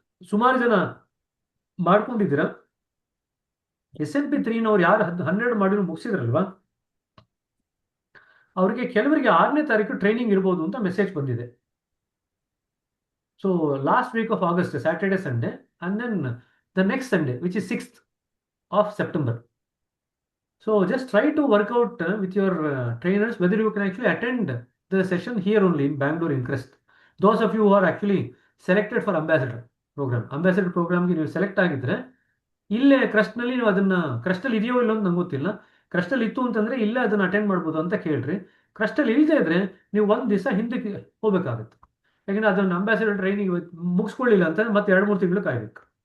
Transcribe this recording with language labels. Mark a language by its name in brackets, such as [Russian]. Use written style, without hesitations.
[Kannada] ಸುಮಾರು ಜನ ಮಾಡ್ಕೊಂಡಿದ್ದೀರಾ. SMP 3ನವ್ರು ಯಾರು 12 ಮಾಡ್ಯೂಲ್ ಮುಗಿಸಿದ್ರಲ್ವಾ, ಅವರಿಗೆ ಕೆಲವರಿಗೆ 6ನೇ ತಾರೀಕು ಟ್ರೈನಿಂಗ್ ಇರ್ಬೋದು ಅಂತ ಮೆಸೇಜ್ ಬಂದಿದೆ. [English] So last week of August, Saturday Sunday, and then the next Sunday which is 6th of September. So just try to work out with your trainers whether you can actually attend the session here only in Bangalore in Crest. Those of you who are actually selected for ambassador program [Kannada] ಗೆ ನೀವು select ಆಗಿದ್ರೆ ಇಲ್ಲೇ ಕ್ರಸ್ಟ್ನಲ್ಲಿ ನೀವು ಅದನ್ನ, ಕ್ರಸ್ಟಲ್ಲಿ ಇದೆಯೋ ಇಲ್ಲ ಅಂತ ನಂಗೆ ಗೊತ್ತಿಲ್ಲ, ಕ್ರಸ್ಟಲ್ಲಿ ಇತ್ತು ಅಂತಂದ್ರೆ ಇಲ್ಲೇ ಅದನ್ನ ಅಟೆಂಡ್ ಮಾಡ್ಬೋದು ಅಂತ ಕೇಳ್ರಿ. ಕ್ರಸ್ಟಲ್ಲಿ ಇಲ್ಲದೆ ಇದ್ರೆ ನೀವು ಒಂದು ದಿವಸ ಹಿಂದಕ್ಕೆ ಹೋಗ್ಬೇಕಾಗತ್ತೆ. ಯಾಕಂದ್ರೆ ಅದನ್ನ ಅಂಬಾಸಿಡರ್ ಟ್ರೈನಿಂಗ್ ಮುಗಿಸ್ಕೊಳ್ಳಿಲ್ಲ ಅಂತಂದ್ರೆ ಮತ್ತೆ 2-3 ತಿಂಗಳು ಕಾಯ್ಬೇಕು.